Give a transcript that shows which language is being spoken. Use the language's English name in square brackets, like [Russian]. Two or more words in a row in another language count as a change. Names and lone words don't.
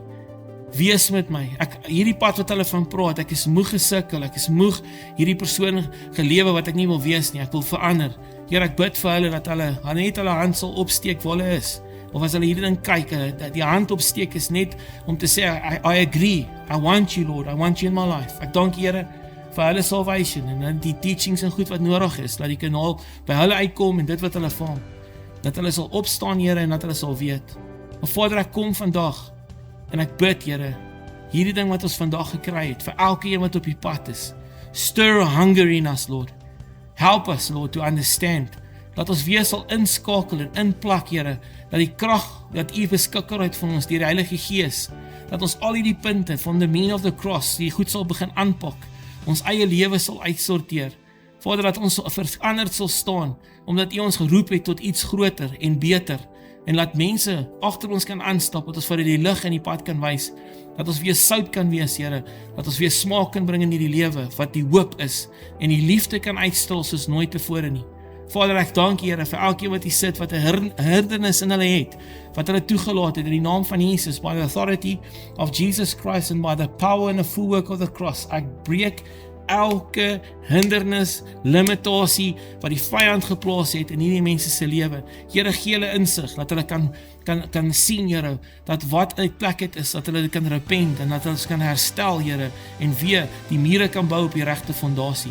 [Afrikaans] Wees met my. Hierdie pad wat hulle van praat, ek is moeg gesukkel, ek is moeg hierdie persoon gelewe wat ek nie wil wees nie, ek wil verander. Here, ek bid vir hulle dat hulle net hulle hand sal opsteek waar hulle is. Of as hulle hierdie ding kyk, dat die hand opsteek is net om te sê, [English] I agree, I want you, Lord, I want you in my life. [Afrikaans] Ek dank Here vir hulle salvation en die teachings en goed wat nodig is, dat die kanaal by hulle uitkom en dit wat hulle vang. Dat hulle sal opstaan, Here, en dat hulle sal weet. Maar Vader, ek kom vandag en ek bid, Here, hierdie ding wat ons vandag gekry het, vir elke een wat op die pad is. [English] Stir a hunger in us, Lord. Help us, Lord, to understand. [Afrikaans] Dat ons weer sal inskakel en inplak, Here, dat die krag dat U beskikbaar het vir ons, die Heilige Gees, dat ons al hierdie punte van [English] the meaning of the cross, [Afrikaans] die goed sal begin aanpak, ons eie lewe sal uitsorteer. Vader, dat ons veranderd sal staan, omdat U ons geroep het tot iets groter en beter, en laat mense agter ons kan aanstap, dat ons vir die lig in die pad kan wys, dat ons weer sout kan wees, Here, dat ons weer smaak kan bring in hierdie lewe, wat die hoop is, en die liefde kan uitstraal soos nooit tevore nie. Vader, ek dank Here vir elkeen wat hier sit, wat 'n hindernis in hulle het, wat hulle toegelaat het in die naam van Jesus, [English] by the authority of Jesus Christ and by the power and the full work of the cross. [Afrikaans] Ek breek elke hindernis, limitasie wat die vyand geplaas het in hierdie mense se lewe. Here, gee hulle insig dat hulle kan sien, Here, dat wat uit plek het is, dat hulle dit kan repent en dat hulle kan herstel, Here, en weer die mure kan bou op die regte fondasie.